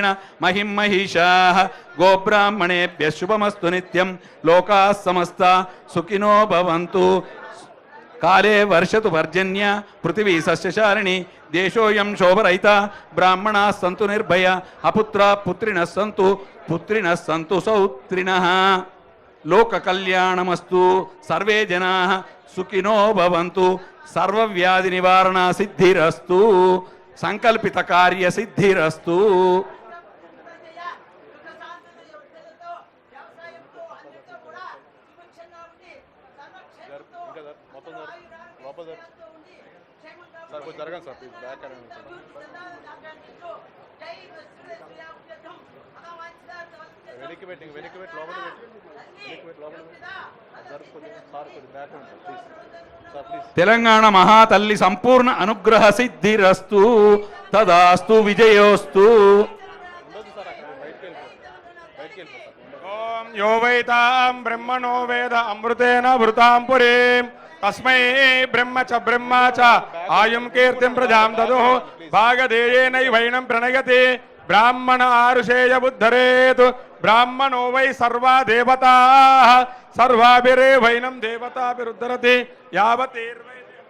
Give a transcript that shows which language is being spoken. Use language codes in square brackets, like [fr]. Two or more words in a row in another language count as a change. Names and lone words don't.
[sa] महिं महिषाः गोब्राह्मणेभ्यः शुभमस्तु नित्यं लोकाः समस्ता सुखिनो भवन्तु काले वर्षतु पर्जन्य पृथिवी सस्यशालिनी देशोऽयं शोभरहिता ब्राह्मणाः सन्तु निर्भया अपुत्राः पुत्रिणः सन्तु सौत्रिणः लोक कल्याणमस्तु सर्वे जनाः सुखिनो भवन्तु सर्वव्याधि निवारण सिद्धिरस्तु संकल्पित कार्य सिद्धिरस्तु [te] జరగండి [en] sir please back [te] వెనక్కి పెట్టి లోపల [sa] తెలంగాణ మహాతల్లి సంపూర్ణ అనుగ్రహ సిద్ధిరస్తు తదాస్తు విజయోస్తు यो वैतां ब्रह्मणो वेद अमृतेन वृतां पुरीं तस्मै ब्रह्म च आयुं कीर्तिं प्रजां ददुः भागधेयेनैवैनं प्रणयति ब्राह्मण आरुषेय बुद्धरेतु ब्राह्मणो वै सर्वा देवताः सर्वाभिरेवैनं देवताभिरुद्धरति यावतीर्वै